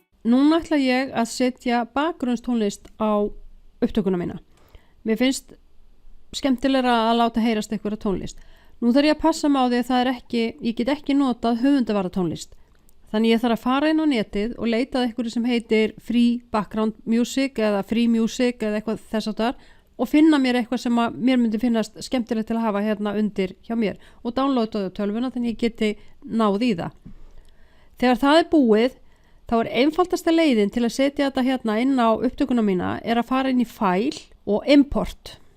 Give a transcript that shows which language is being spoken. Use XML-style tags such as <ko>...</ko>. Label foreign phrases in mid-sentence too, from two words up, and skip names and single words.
<is>núna ætla ég að setja bakgrunnstónlist á upptökuna mína. Mér finnst skemmtilegra að láta heyrast einhverja tónlist. Nú þarf ég að passa mig á því að það ég get ekki notað höfundavarða tónlist. Þannig ég þarf að fara inn á netið og leita að einhverju sem heitir</is> <en>free background music</en> <is>eða</is> <en>free music</en> <is>eða eitthvað þess áttar og finna mér eitthvað sem að mér myndi finnast skemmtilegt til að hafa hérna undir hjá mér og downloada það á tölvuna þannig ég geti náð í það. Þegar það er búið, þá er einfaldasta leiðin til að setja þetta hérna inn á upptökuna mína er að fara inn í file og import</is>